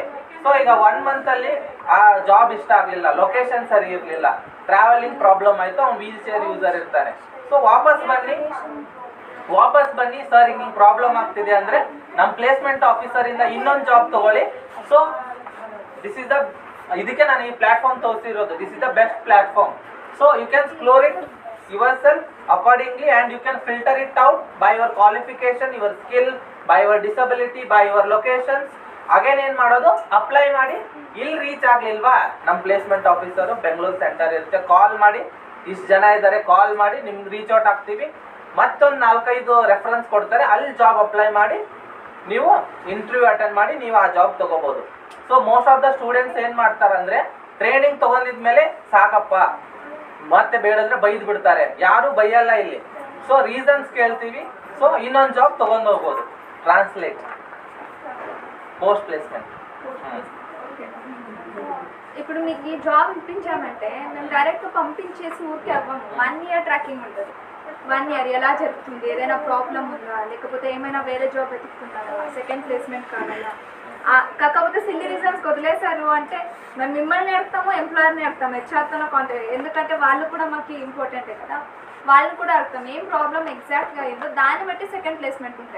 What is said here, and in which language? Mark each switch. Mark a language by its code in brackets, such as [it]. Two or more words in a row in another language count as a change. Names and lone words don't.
[kn] ಸೊ ಈಗ 1 month ಅಲ್ಲಿ ಆ ಜಾಬ್ ಇಷ್ಟ ಆಗಲಿಲ್ಲ, ಲೊಕೇಶನ್ ಸರಿ ಇರಲಿಲ್ಲ, [en] travelling problem [kn] ಆಯ್ತು, ಅವ್ನು [en] wheel chair user [kn] ಇರ್ತಾನೆ. ಸೊ ವಾಪಸ್ ಬನ್ನಿ ಸರ್ ಹಿಂಗೆ ಪ್ರಾಬ್ಲಮ್ ಆಗ್ತಿದೆ ಅಂದ್ರೆ ನಮ್ಮ [en] placement officer [kn] ಇಂದ ಇನ್ನೊಂದು ಜಾಬ್ ತಗೊಳ್ಳಿ. ಸೊ ಇದಕ್ಕೆ ನಾನು ಈ ಪ್ಲಾಟ್ಫಾರ್ಮ್ ತೋರಿಸಿರೋದು, [en] this is the best platform. so you can scroll it yourself accordingly and you can filter it out by your qualification, your skill, by your disability, by your locations. [kn] ಅಗೇನ್ ಏನ್ ಮಾಡೋದು, ಅಪ್ಲೈ ಮಾಡಿ. ಇಲ್ಲಿ ರೀಚ್ ಆಗ್ಲಿಲ್ವಾ, ನಮ್ಮ [en] placement officer [kn] ಬೆಂಗಳೂರು ಸೆಂಟರ್ ಇರುತ್ತೆ, ಕಾಲ್ ಮಾಡಿ, ಇಷ್ಟು ಜನ ಇದ್ದಾರೆ, ಕಾಲ್ ಮಾಡಿ ನಿಮ್ಗೆ [en] reach out [kn] ಆಗ್ತೀವಿ. ಮತ್ತೊಂದು 4-5 ರೆಫರೆನ್ಸ್ ಕೊಡ್ತಾರೆ, ಅಲ್ಲಿ ಜಾಬ್ ಅಪ್ಲೈ ಮಾಡಿ ನೀವು ಇಂಟರ್ವ್ಯೂ ಅಟೆಂಡ್ ಮಾಡಿ ನೀವು ಆ ಜಾಬ್ ತಗೋಬಹುದು. ಸೊ [en] most of the students [kn] ಏನ್ ಮಾಡ್ತಾರಂದ್ರೆ ಟ್ರೈನಿಂಗ್ ತಗೊಂಡಿದ್ಮೇಲೆ ಸಾಕಪ್ಪ ಮತ್ತೆ ಬೇಡಂದ್ರೆ ಬೈದ್ ಬಿಡ್ತಾರೆ, ಯಾರು ಬೈಯಲ್ಲ ಇಲ್ಲಿ. ಸೊ ರೀಸನ್ಸ್ ಕೇಳ್ತೀವಿ, సో ಇನ್ನೊಂದು ಜಾಬ್ ತಗೊಂಡು ಹೋಗ್ಬೋದು. [en] translate post placement. [te] ఇప్పుడు మీకు ఈ జాబ్ ఇప్పించామంటే మేము డైరెక్ట్ పంపించేసి ఊరికే అవ్వము. 1 ఇయర్ ట్రాకింగ్ ఉంటుంది. 1 ఇయర్ ఎలా జరుగుతుంది, ఏదైనా ప్రాబ్లం ఉందా, లేకపోతే ఏమైనా వేరే జాబ్ వెతుకుతున్నారా, [en] second placement [te] కావాలా, కాకపోతే [en] silly reasons [te] వదిలేశారు అంటే మేము మిమ్మల్ని అడుగుతాము, ఎంప్లాయర్ని అడుగుతాము, హెచ్ఆర్తో కాంటాక్ట్, ఎందుకంటే వాళ్ళు కూడా మాకు ఇంపార్టెంటే కదా, వాళ్ళని కూడా అడుగుతాం ఏం ప్రాబ్లం ఎగ్జాక్ట్గా ఏందో దాన్ని బట్టి [en] second placement [te] ఉంటాయి.